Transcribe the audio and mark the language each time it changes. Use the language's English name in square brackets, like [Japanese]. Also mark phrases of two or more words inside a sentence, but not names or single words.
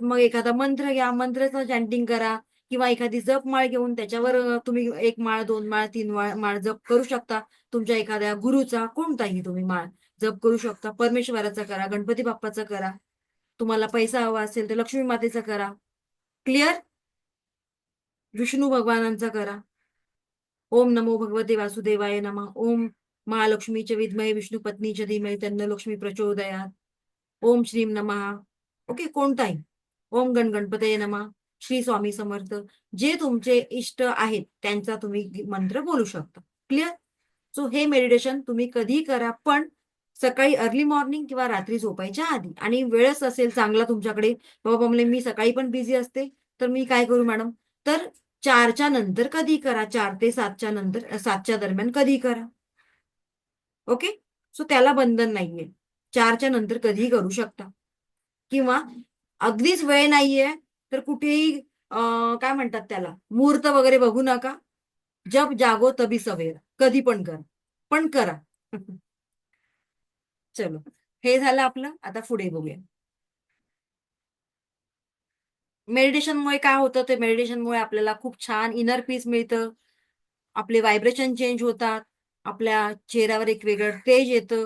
[Marathi] मग एखादा मंत्र घ्या, मंत्राचं चॅन्टिंग करा किंवा एखादी जपमाळ घेऊन त्याच्यावर तुम्ही 1 माळ, 2 माळ, 3 माळ जप करू शकता. तुमच्या एखाद्या गुरुचा कोणताही तुम्ही माळ जप करू शकता. परमेश्वराचा करा, गणपती बाप्पाचा करा. तुम्हाला पैसा हवा असेल तर लक्ष्मी मातेचा करा. क्लिअर? विष्णू भगवानांचा करा. [Sanskrit] ओम नमो भगवते वासुदेवाय नमः. ओम महालक्ष्मीचे विद्महे विष्णू पत्नीचे धीमहि तन्नो लक्ष्मी प्रचोदयात. ओम श्रीम नमः. ओके, कोणताही. ओम गणपतये नमः. [Marathi] श्री स्वामी समर्थ. जे तुमचे इष्ट आहेत त्यांचा तुम्ही मंत्र बोलू शकता. क्लिअर? सो हे मेडिटेशन तुम्ही कधीही करा, पण सकाळी [English] early morning [Marathi] किंवा रात्री झोपायच्या आधी. आणि वेळच असेल चांगला तुमच्याकडे, बाबा म्हणले मी सकाळी पण बिझी असते, तर मी काय करू मॅडम, तर 4च्या नंतर कधी करा, 4 ते 7च्या नंतर, 7च्या दरम्यान कधी करा. [English] okay, so [Marathi] त्याला बंधन नाहीये. 4च्या नंतर कधीही करू शकता. किंवा अगदीच वेळ नाहीये तर कुठेही काय म्हणतात त्याला, मुहूर्त वगैरे बघू नका. [Hindi] जब जागो तभी सवेरा. [Marathi] कधी पण करा, पण करा. चलो, हे झालं आपलं. आता पुढे बघूया. मेडिटेशनमुळे काय होतं, ते मेडिटेशनमुळे आपल्याला खूप छान [English] inner peace [Marathi] मिळतं. आपले [English] vibration change [Marathi] होतात. आपल्या चेहऱ्यावर एक वेगळं तेज येतं.